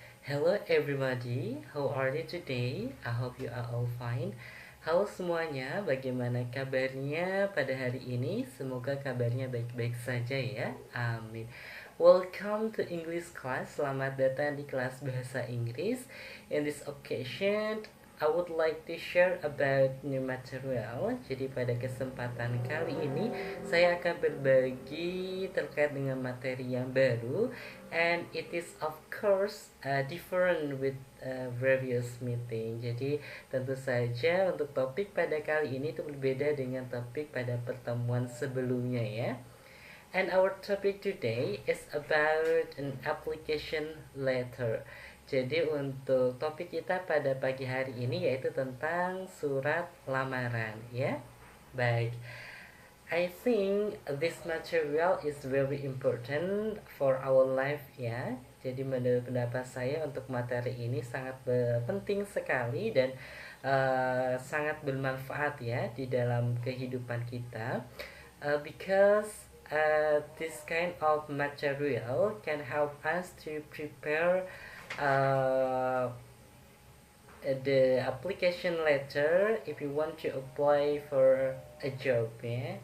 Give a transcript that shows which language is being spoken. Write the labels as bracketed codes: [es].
[en] Hello everybody, how are you today? I hope you are all fine. [id] Halo semuanya, bagaimana kabarnya pada hari ini? Semoga kabarnya baik-baik saja ya. Amin. [en] Welcome to English class. [id] Selamat datang di kelas bahasa Inggris. [en] In this occasion, I would like to share about new material. [id] Jadi pada kesempatan kali ini saya akan berbagi terkait dengan materi yang baru, [en] and it is of course different with previous meeting. [id] Jadi tentu saja untuk topik pada kali ini itu berbeda dengan topik pada pertemuan sebelumnya ya. [en] And our topic today is about an application letter. [id] Jadi untuk topik kita pada pagi hari ini yaitu tentang surat lamaran ya. Baik. [en] I think this material is very important for our life ya. [id] Jadi menurut pendapat saya untuk materi ini sangat penting sekali dan sangat bermanfaat ya di dalam kehidupan kita. [en] Because this kind of material can help us to prepare uh, the application letter if you want to apply for a job ya.